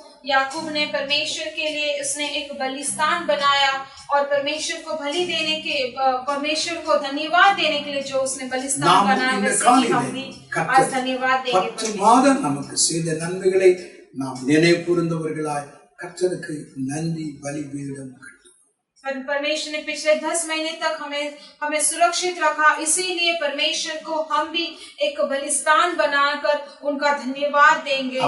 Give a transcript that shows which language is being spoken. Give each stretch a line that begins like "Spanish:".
Hindi: याकूब ने परमेश्वर के लिए उसने एक बलिस्तान बनाया और परमेश्वर को परमेश्वर को धन्यवाद देने के लिए जो उसने बलिस्तान बनाया, वैसे ही हम भी आज धन्यवाद देंगे.
Tamil: 10 மாதம் நமக்கு செய்த நன்மைகளை நாம் நினைவு கூர்ந்தவர்களாய் கர்த்தருக்கு நன்றி பலிபீடம் கட்டினோம்.
Hindi: परमेश्वर ने पिछले 10 महीने तक हमें सुरक्षित रखा, इसीलिए परमेश्वर को हम भी एक बलिस्तान बनाकर उनका धन्यवाद देंगे.